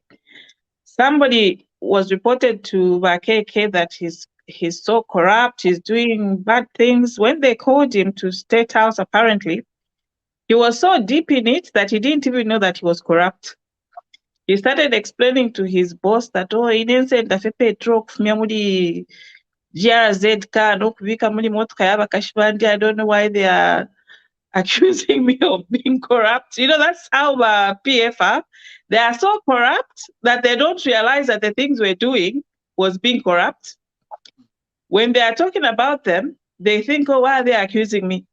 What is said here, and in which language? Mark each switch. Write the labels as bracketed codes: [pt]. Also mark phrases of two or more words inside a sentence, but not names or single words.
[en] Somebody was reported to Bakeke that he's so corrupt, he's doing bad things. When they called him to State House, apparently, he was so deep in it that he didn't even know that he was corrupt. He started explaining to his boss that, oh, he didn't say that petrol [bem] kufumia GRZ car nokubika muri motoka y'abakashibandi. [en] I don't know why they are accusing me of being corrupt. You know, that's how PF are. They are so corrupt that they don't realize that the things we're doing was being corrupt. When they are talking about them, they think, oh, why are they accusing me?